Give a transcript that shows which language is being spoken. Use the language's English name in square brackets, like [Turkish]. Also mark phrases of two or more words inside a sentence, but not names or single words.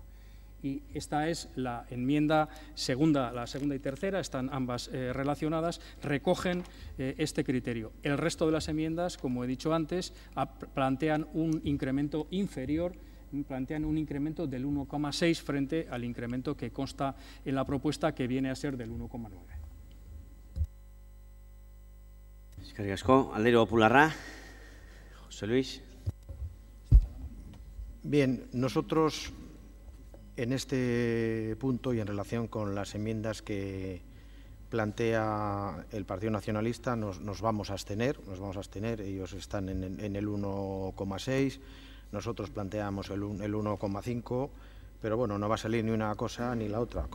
[Spanish] Y esta es la enmienda segunda, la segunda y tercera, están ambas relacionadas, recogen este criterio. El resto de las enmiendas, como he dicho antes, plantean un incremento inferior, plantean un incremento del 1,6 frente al incremento que consta en la propuesta, que viene a ser del 1,9. [Basque] Eskerrik asko. Alderdi Popularra, José Luis. [Spanish] Bien, nosotros en este punto y en relación con las enmiendas que plantea el Partido Nacionalista nos vamos a abstener, ellos están en el 1,6, nosotros planteamos el 1,5, pero bueno, no va a salir ni una cosa ni la otra.